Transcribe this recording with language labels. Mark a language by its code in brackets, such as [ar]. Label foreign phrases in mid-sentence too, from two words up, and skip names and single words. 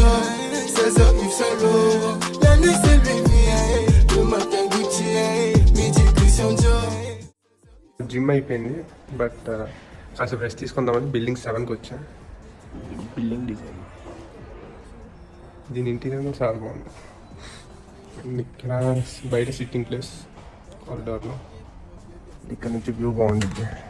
[fr] La nuit c'est Louis, le matin Gucci, midi [te] జిమ్ అయిపోయింది, బట్ కాసేపు రెస్ట్ తీసుకుందామని బిల్డింగ్ 7కి వచ్చా. [en] building design [te] దీని ఇంటీరియర్ చాలా బాగుంది. ఇక్కడ బయట [en] sitting place [te] కారిడార్లో, ఇక్కడ నుంచి వ్యూ బాగుంటుంది.